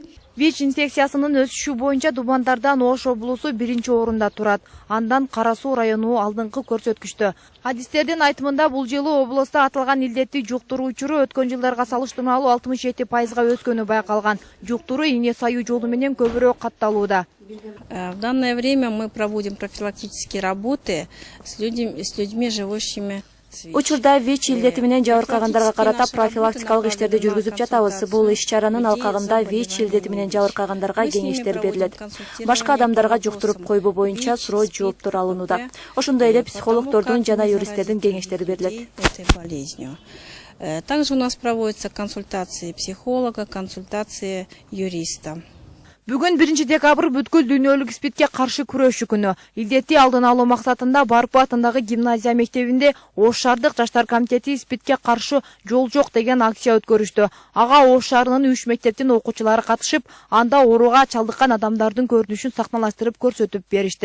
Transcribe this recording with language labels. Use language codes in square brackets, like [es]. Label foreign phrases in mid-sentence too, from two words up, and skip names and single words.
[ky] ВИЧ инфекциясынын өсүшү боюнча Дубандардан Ош облусу 1 орунда турат. Андан Кара Суу району алдыңкы көрсөткүчтө. Адистердин айтымында бул жылы облустта аталган илдетти жуктуруу учуру өткөн жылдарга салыштырмалуу 67%га өскөнү байкалган. Жуктуруу ийне саюу жолу менен көбүрөөк катталууда. [ru] В данное время мы проводим профилактические работы с людьми, живущими [ky] Учурда ВИЧ илдети менен жабыркагандарга карата профилактикалык иштерди жүргүзүп жатабыз. Бул иш-чаранын алкагында ВИЧ илдети менен жабыркагандарга кеңештер берилет. Башка адамдарга жуктуруп койбоо боюнча суроо жооптор алынууда. Ошондой эле психологдордун жана юристтердин кеңештери берилет. [ru] Также у нас проводятся консультации психолога, консультации юриста. [ky] Бүгүн 1 декабрь бүткүл дүйнөлүк СПИДке каршы күрөшүү күнү. Илдетти алдын алуу максатында Барпы атындагы гимназия мектебинде Ош шаардык жаштар комитети СПИДке каршы жол жок деген акция өткөрүштү. Ага Ош шаарынын 3 мектептин окуучулары катышып, анда ооруга чалдыккан адамдардын көрүнүшүн сахналаштырып көрсөтүп беришти.